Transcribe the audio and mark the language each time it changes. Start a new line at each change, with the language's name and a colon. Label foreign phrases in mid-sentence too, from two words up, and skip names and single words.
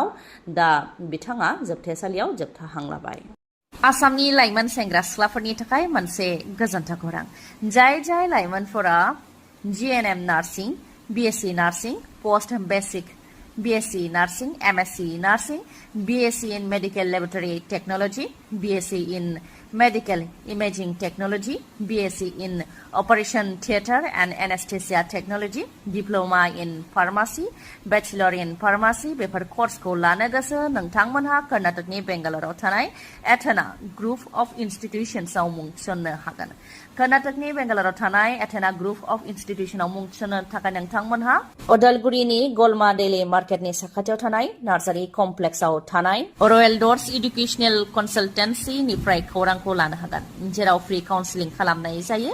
Bodo: दा बिथाङा जोबथेसालियाव जोबथा हां लाबाय। आसामनि लाइमोन सेंग्रा सिख्लाफोरनि थाखाय मोनसे गोजोनथाव खौरां। जाय लाइमोनफोरा
English: GNM nursing, BSc nursing, post basic BSc nursing, MSc nursing, BSc in medical laboratory technology, BSc in medical imaging technology, BSc in operation theatre and anaesthesia technology, diploma in pharmacy, bachelor in pharmacy,
Bodo: बैचलर इन फार्मासी बेफोर कर्सखौ लानो गोसो नोंथांमोनहा कर्नाटकनि बेंगालराव थानाय एथेना ग्रुप अफ इन्स्टिट्यूशन्सआव मुं थिसननो हागोन। कर्नाटकनि बेंगालराव थानाय एथेना ग्रुप अफ इन्स्टिट्यूशनआव मुं थिसननो थाखाय नोंथांमोनहा उदालगुरिनि गलमा डेली मार्केटनि साखाथियाव थानाय नार्सारी कमप्लेक्सआव थानाय रयेल डर्स एडुकेशनेल कनसालटेन्सीनिफ्राय खौरांखौ लानो हागोन, जेराव
English: free counselling
Bodo: खालामनाय जायो।